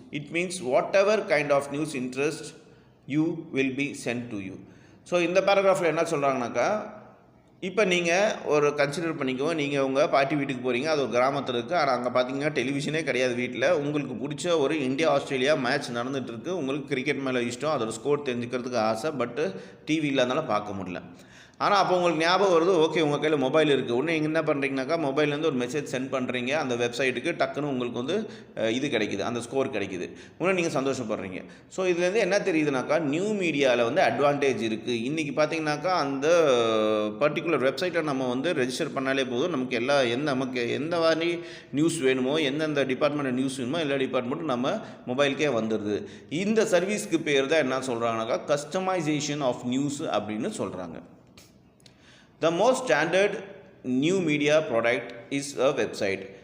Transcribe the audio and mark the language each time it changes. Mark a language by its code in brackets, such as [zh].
[en] It means whatever kind of news interest you will be sent to you. [ta] So இந்த பேராகிராஃபில் என்ன சொல்கிறாங்கனாக்கா, இப்போ நீங்கள் ஒரு கன்சிடர் பண்ணிக்கோங்க, நீங்கள் உங்கள் பாட்டி வீட்டுக்கு போகிறீங்க, அது ஒரு கிராமத்தில் இருக்குது. ஆனால் அங்கே பார்த்தீங்கன்னா டெலிவிஷனே கிடையாது வீட்டில். உங்களுக்கு பிடிச்ச ஒரு இந்தியா ஆஸ்திரேலியா மேட்ச் நடந்துகிட்ருக்கு. உங்களுக்கு கிரிக்கெட் மேலே இஷ்டம், அதோட ஸ்கோர் தெரிஞ்சுக்கிறதுக்கு ஆசை, பட்டு டிவி இல்லாதனால பார்க்க முடியல. ஆனால் அப்போ உங்களுக்கு ஞாபகம் வருது, ஓகே உங்கள் கையில் மொபைல் இருக்குது. ஒன்று நீங்கள் என்ன பண்ணுறீங்கனாக்கா, மொபைல்லேருந்து ஒரு மெசேஜ் சென்ட் பண்ணுறீங்க அந்த வெப்சைட்டுக்கு, டக்குன்னு உங்களுக்கு வந்து இது கிடைக்குது, அந்த ஸ்கோர் கிடைக்குது. இன்னும் நீங்கள் சந்தோஷப்படுறீங்க. ஸோ இதுலேருந்து என்ன தெரியுதுனாக்கா, நியூ மீடியாவில் வந்து அட்வான்டேஜ் இருக்குது. இன்றைக்கி பார்த்தீங்கன்னாக்கா அந்த பர்டிகுலர் வெப்சைட்டை நம்ம வந்து ரெஜிஸ்டர் பண்ணாலே போதும், நமக்கு நமக்கு எந்த மாதிரி நியூஸ் வேணுமோ, எந்தெந்த டிபார்ட்மெண்ட் நியூஸ் வேணுமோ எல்லா டிபார்ட்மெண்ட்டும் நம்ம மொபைலுக்கே வந்துடுது. இந்த சர்வீஸ்க்கு பேர் தான் என்ன சொல்கிறாங்கனாக்கா கஸ்டமைசேஷன் ஆஃப் நியூஸ் அப்படின்னு சொல்கிறாங்க. [en] The most standard new media product is a website.